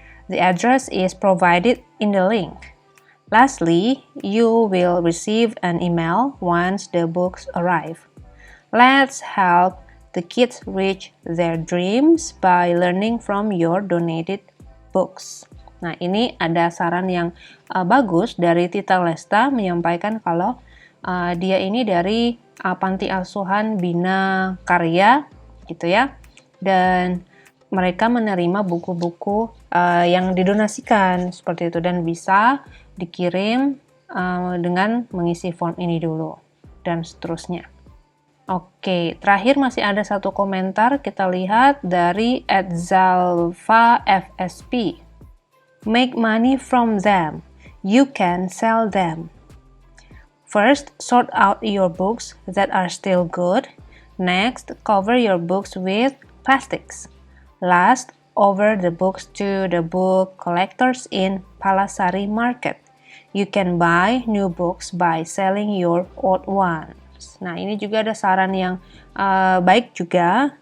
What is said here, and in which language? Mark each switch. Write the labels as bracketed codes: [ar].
[en] The address is provided in the link. Lastly, you will receive an email once the books arrive. Let's help the kids reach their dreams by learning from your donated books. [id] Nah, ini ada saran yang bagus dari Tita Lesta menyampaikan kalau dia ini dari panti asuhan Bina Karya gitu ya. Dan mereka menerima buku-buku yang didonasikan seperti itu dan bisa dikirim dengan mengisi form ini dulu dan seterusnya. Oke, terakhir masih ada satu komentar, kita lihat dari @zalfafsp. [en] Make money from them. You can sell them. First, sort out your books that are still good. Next, cover your books with plastics. Last, over the books to the book collectors in Palasari Market. You can buy new books by selling your old ones. [id] Nah, ini juga ada saran yang baik juga.